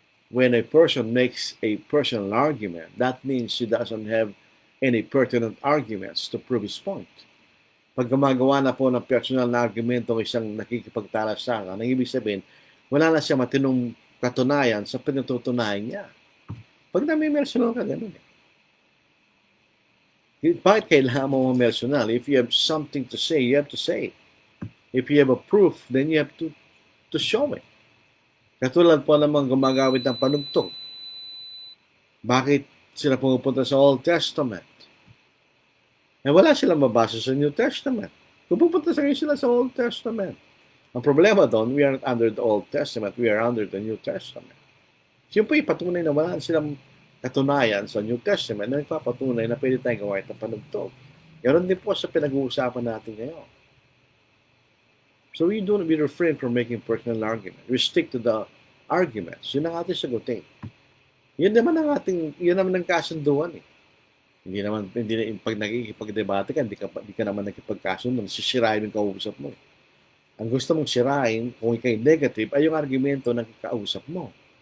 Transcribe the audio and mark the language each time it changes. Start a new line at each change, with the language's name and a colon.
English: When a person makes a personal argument, that means he doesn't have any pertinent arguments to prove his point.
Filipino: Pag gumagawa na po ng personal na argumento ng isang nakikipagtalastakan, ang ibig sabihin, wala na siya matinong katunayan sa pinatutunayan niya. Pag nami-personal ka, ganun eh. Bakit kailangan mo personal?
English: If you have something to say, you have to say. If you have a proof, then you have to show it.
Filipino: Katulad po namang gumagamit ng panugtog. Bakit sila pumupunta sa Old Testament? Eh wala silang mabasa sa New Testament. Kung pupunta sila sa Old Testament. Ang problema doon,
English: we aren't under the Old Testament, we are under the New Testament.
Filipino: Siyempre, patunay na wala silang katunayan sa New Testament na nagpapatunay na pwede tayong gawain ng panugtog. Ganon din po sa pinag-uusapan natin ngayon.
English: So we refrain from making personal argument. We stick to the arguments.
Filipino: Yun ang ating sagutin. Yun naman ang kasunduan eh. Hindi na, pag nakikipag-debate ka, hindi ka naman nakikipagkasundo, sisirain yung kausap mo. Ang gusto mong sirain, kung ikay negative, ay yung argumento ng kausap mo.